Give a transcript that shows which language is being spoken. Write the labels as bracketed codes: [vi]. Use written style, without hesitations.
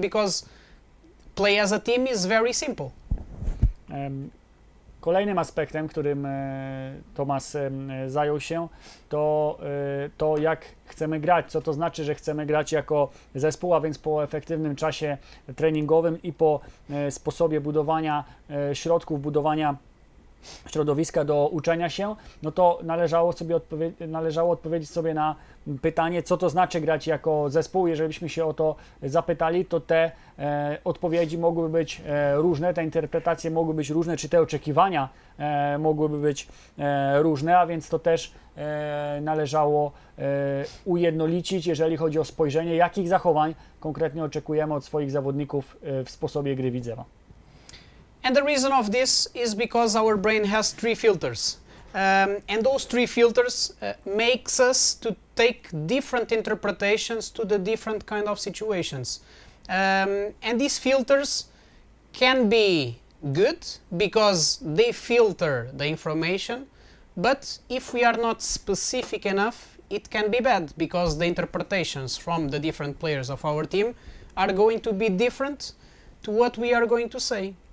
[en] Because play as a team is very simple. [pl] Kolejnym aspektem, którym Tomas zajął się, to jak chcemy grać, co to znaczy, że chcemy grać jako zespół, a więc po efektywnym czasie treningowym i po sposobie budowania środków, budowania środowiska do uczenia się, no to należało odpowiedzieć sobie na pytanie, co to znaczy grać jako zespół. Jeżeli byśmy się o to zapytali, to te odpowiedzi mogłyby być różne, te interpretacje mogły być różne, czy te oczekiwania mogłyby być różne, a więc to też należało ujednolicić, jeżeli chodzi o spojrzenie, jakich zachowań konkretnie oczekujemy od swoich zawodników w sposobie gry Widzewa. [en] And the reason of this is because our brain has three filters. And those three filters makes us to take different interpretations to the different kind of situations. And these filters can be good because they filter the information, but if we are not specific enough, it can be bad because the interpretations from the different players of our team are going to be different to what we are going to say.